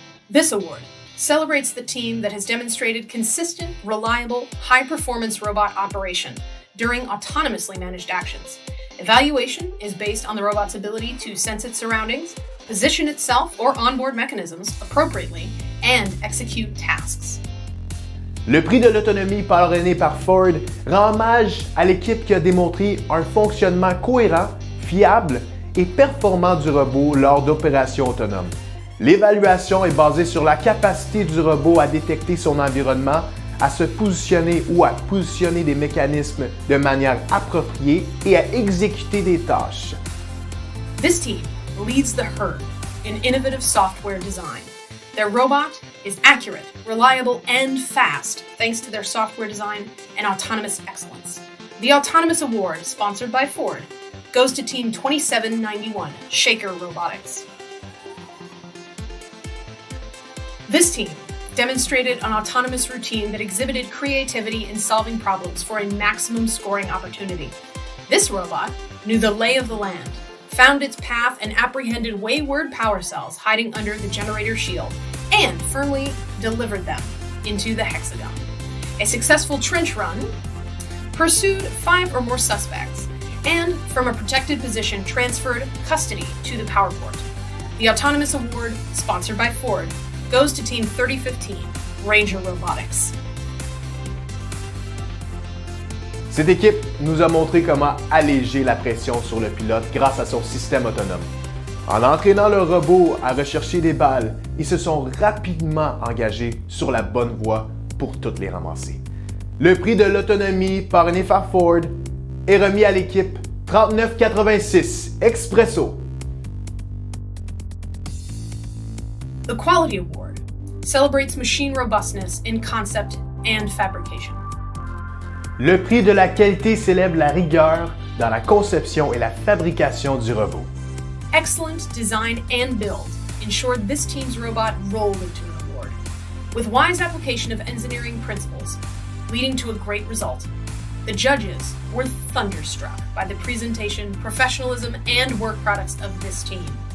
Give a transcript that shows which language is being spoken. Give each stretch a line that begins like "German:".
English: This award celebrates the team that has demonstrated consistent, reliable, high-performance robot operation during autonomously managed actions. Evaluation is based on the robot's ability to sense its surroundings, position itself or onboard mechanisms appropriately, and execute tasks.
French: Le prix de l'autonomie parrainé par Ford rend hommage à l'équipe qui a démontré un fonctionnement cohérent, fiable et performant du robot lors d'opérations autonomes. L'évaluation est basée sur la capacité du robot à détecter son environnement, à se positionner ou à positionner des mécanismes de manière appropriée et à exécuter des tâches.
English: This team leads the herd in innovative software design. Their robot is accurate, reliable, and fast thanks to their software design and autonomous excellence. The Autonomous Award, sponsored by Ford, goes to Team 2791, Shaker Robotics. This team demonstrated an autonomous routine that exhibited creativity in solving problems for a maximum scoring opportunity. This robot knew the lay of the land, found its path and apprehended wayward power cells hiding under the generator shield, and firmly delivered them into the hexagon. A successful trench run pursued 5 or more suspects, and from a protected position transferred custody to the power port. The Autonomous Award, sponsored by Ford, goes to Team 3015, Ranger Robotics.
French: Cette équipe nous a montré comment alléger la pression sur le pilote grâce à son système autonome. En entraînant le robot à rechercher des balles, ils se sont rapidement engagés sur la bonne voie pour toutes les ramasser. Le prix de l'autonomie parrainé par Ford est remis à l'équipe 3986 Expresso.
English: The Quality Award celebrates machine robustness in concept and fabrication.
French: Le prix de la qualité célèbre la rigueur dans la conception et la fabrication du robot.
English: Excellent design and build ensured this team's robot rolled into an award, with wise application of engineering principles, leading to a great result. The judges were thunderstruck by the presentation, professionalism, and work products of this team.